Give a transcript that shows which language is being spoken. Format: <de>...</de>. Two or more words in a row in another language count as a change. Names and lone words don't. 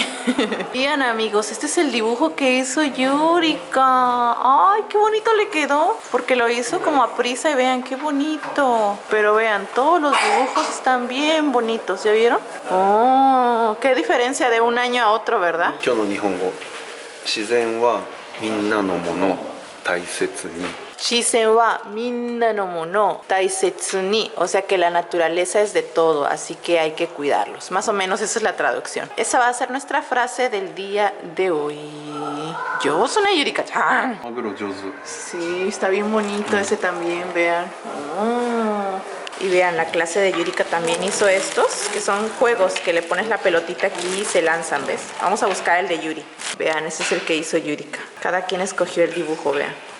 <es>Vean, amigos, este es el dibujo que hizo Yurika. Ay, qué bonito le quedó, porque lo hizo como a prisa y vean qué bonito. Pero vean, todos los dibujos están bien bonitos, ¿ya vieron? Oh, qué diferencia de un año a otro, ¿verdad?</es> <ja>今日の日本語自然はみんなのもの大切に自然はみんなのもの大切に,</ja> <es>o sea que la naturaleza es de todo, así que hay que cuidarlos. Más o menos esa es la traducción. Esa va a ser nuestra frase del día de hoy. Yo soy una Yurika-chan.</es> <ja>マグロ上手</ja> <es>Sí, está bien bonito ese también, vean. Oh. Y vean, la clase de Yurika también hizo estos, que son juegos que le pones la pelotita aquí y se lanzan, ¿ves? Vamos a buscar el de Yuri. Vean, ese es el que hizo Yurika. Cada quien escogió el dibujo, vean.</es>